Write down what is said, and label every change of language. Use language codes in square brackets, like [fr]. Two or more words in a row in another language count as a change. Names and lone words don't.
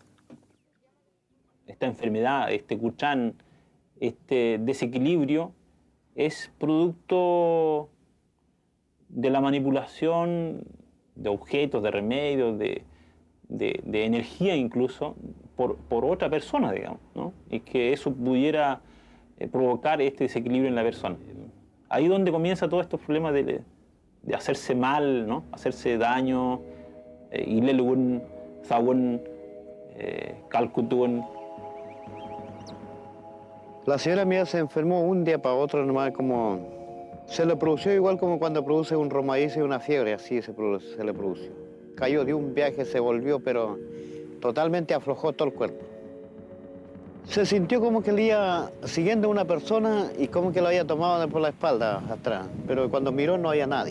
[es] Esta enfermedad, este Kuchan, este desequilibrio, es producto de la manipulación de objetos, de remedios, de energía incluso, por otra persona, digamos, ¿no? Y que eso pudiera provocar este desequilibrio en la persona. Ahí es donde comienza todos estos problemas de hacerse mal, ¿no? Hacerse daño, [arn] ilelun, zawun, calcutun. [es] La señora mía se enfermó un día para otro nomás, como se le produjo igual como cuando produce un romaíz y una fiebre, así se le produjo. Cayó de un viaje, se volvió, pero totalmente aflojó todo el cuerpo. Se sintió como que le iba siguiendo a una persona y como que lo había tomado por la espalda atrás, pero cuando miró no había nadie.